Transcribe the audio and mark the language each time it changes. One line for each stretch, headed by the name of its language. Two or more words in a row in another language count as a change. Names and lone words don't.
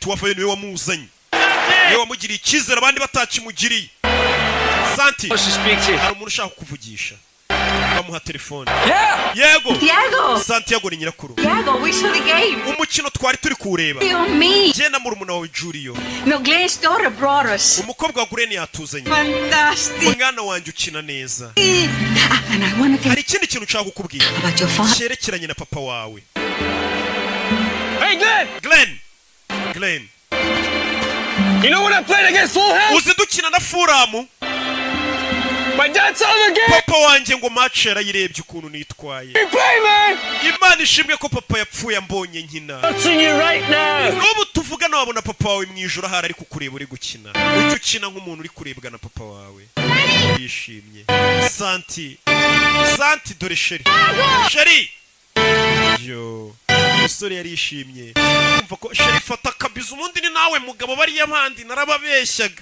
Kinyarwanda: wavayo niwe wamuzanye niwe wamugiriye icyizere abandi batakimugiriye Santi hari umuntu ushaka kukuvugisha bamuha telefone yego Santiago ni nyirakuru umukino twari turi kuwureba njye na murumuna wawe Julio umukobwa wa Gureni yatuzanye umwana wanjye ukina neza hari ikindi kintu nshaka kukubwira cyerekeranye na papa wawe
English: Hey, Glenn. You know when I played against Fulham?
Kinyarwanda: Uzi dukina na Fulham?
English: My dad saw the game.
Kinyarwanda: Papa wanjye ngo match yarayirebye ukuntu nitwaye.
English: You play, man.
Kinyarwanda: Imana ishimwe ko papa yapfuye ambonye nkina.
English: Touching you right now.
Kinyarwanda: N'ubu tuvugana wabona papa wawe mwijoro ahari ari kukureba uri gukina. Ujye ukina nk'umuntu uri kurebwa na papa wawe. Yishimye. Santi dore Sheri. Yo. Musore yarishimye. Umva ko Sheri fata kabiza umundi ni nawe mugabo bari yabandi narababeshyaga.